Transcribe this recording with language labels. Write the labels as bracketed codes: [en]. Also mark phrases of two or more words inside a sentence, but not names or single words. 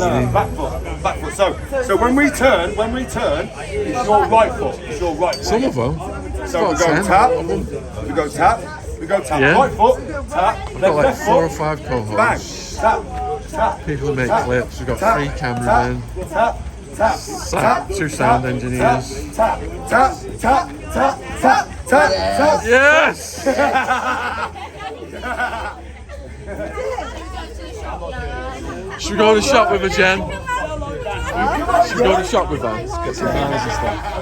[en] isn't he? back foot. So when we turn, it's your right foot. It's your right foot. Some of them. So we go tap, we go tap, Yeah. right foot, tap, We've then got like left 4 or foot, 5 bang, co-hosts. tap, tap, People who make tap, clips. We've got tap, 3 cameramen. tap, tap, tap, 2 sound engineers. tap, tap, tap, tap, tap, tap, tap. Yes! Should we go to the shop with her, Jen? Should we go to the shop with her? Get some banners and stuff.